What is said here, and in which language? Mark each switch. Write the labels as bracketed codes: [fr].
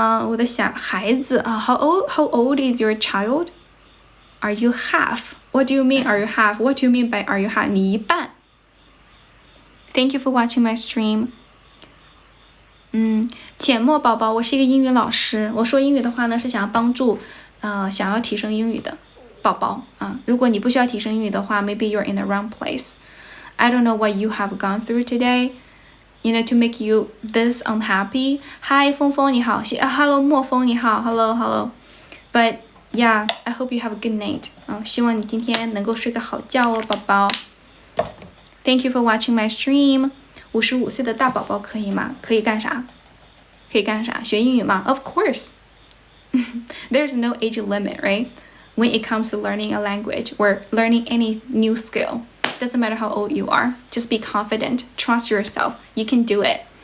[zh] 我的小孩子啊 [en] how old is your child? Are you half? What do you mean are you half? What do you mean by are you half? [zh] 你一半。 [en] Thank you for watching my stream. [zh] 浅墨宝宝，我是一个英语老师。我说英语的话呢，是想要帮助想要提升英语的宝宝啊。如果你不需要提升英语的话 [en] ，maybe you're in the wrong place. I don't know what you have gone through today, you know, to make you this unhappy. Hi, 峰峰你好，Hello 莫峰你好，Hello. But yeah, I hope you have a good night. [zh] 希望你今天能够睡个好觉哦，宝宝。 [en] Thank you for watching my stream. [zh] 55岁的大宝宝可以吗？可以干啥？学英语吗？ [en] Of course. There's no age limit, right? When it comes to learning a language or learning any new skill. Doesn't matter how old you are. Just be confident. Trust yourself. You can do it.